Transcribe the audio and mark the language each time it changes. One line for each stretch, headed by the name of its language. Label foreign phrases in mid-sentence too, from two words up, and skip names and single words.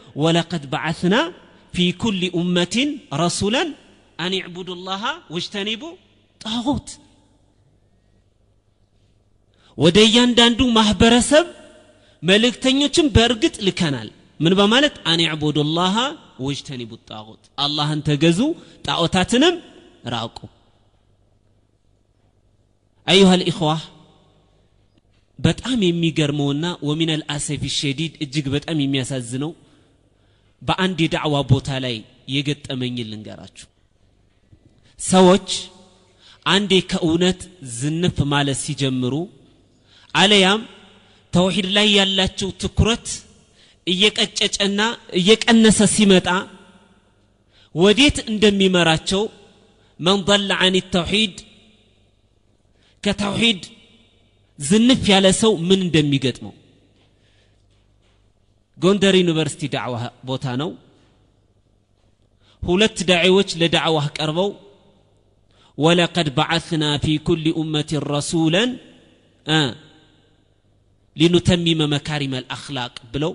Arabic: ولقد بعثنا في كل أمة رسولا أن يعبدوا الله واجتنبوا الطاغوت።
Amharic: ወደ እያንዳንዱ ማህበረሰብ መልእክተኞችን በእርግጥ ልከናል። ምን በማለት?
Arabic: أن يعبدوا الله واجتنبوا الطاغوت
Amharic: አላህን ተገዙ ጣዖታትንም ራቁ።
Arabic: أيها الإخوة
Amharic: በጣም የሚገርመውና ومن
Arabic: الأسف الشديد
Amharic: እጅግ በጣም የሚያሳዝነው በአንድ የዳዕዋ ቦታ ላይ የገጠመኝ ልንገራችሁ። ሰዎች አንዴ ከእውነት ዝንፍ ማለት ሲጀምሩ አለያም ተውሂድ ላይ ያላቸው ትኩረት እየቀጨጨና እየቀነሰ ሲመጣ ወዴት እንደሚመራቸው
Arabic: من ضل عن التوحيد
Amharic: ከተውሂድ ዝንፍ ያለ ሰው ምን እንደሚገጥመው ጎንደር ዩኒቨርሲቲ ዳዕዋ ቦታ ነው። ሁለት ዳዒዎች ለዳዕዋ ቀርበው
Arabic: ولقد بعثنا في كل أمة رسولا لأتمم مكارم الأخلاق
Amharic: ብለው